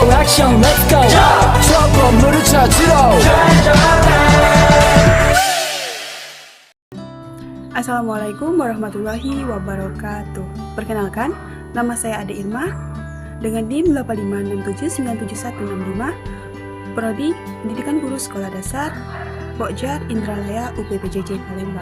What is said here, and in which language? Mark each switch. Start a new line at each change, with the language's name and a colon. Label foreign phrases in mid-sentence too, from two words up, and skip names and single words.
Korean: 액션
English: let's go
Korean: 저 건물을 찾으러
Arabic: السلام عليكم ورحمة الله وبركاته.
Indonesian: Perkenalkan, nama saya Ade Irma dengan NIM 856797165, Prodi Pendidikan Guru Sekolah Dasar, Pokjar Indralaya UPPJJ Palembang.